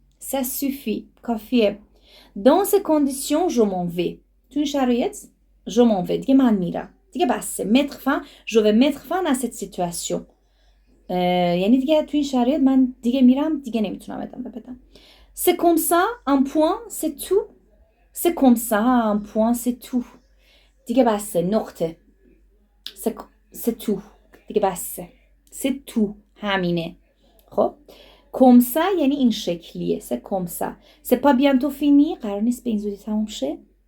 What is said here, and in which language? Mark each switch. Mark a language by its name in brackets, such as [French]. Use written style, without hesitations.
[French] ça suffit کافیه. dans ces conditions je m'en vais تو این شرایط je m'en vais دیگه من میرم دیگه بسه. [Persian] mettre fin je vais mettre fin à cette situation یعنی دیگه تو این شرایط من دیگه میرم دیگه نمیتونم ادامه بدم. [French] c'est comme ça un point c'est tout. c'est comme ça un point c'est tout دیگه بسه. [Persian] نقطه. [French] c'est tout دیگه بسه. c'est tout همینه. [Persian] خب comme ça یعنی این شکلیه. [French] c'est comme ça c'est pas bientôt fini قرار نیست به این زودی تموم شه.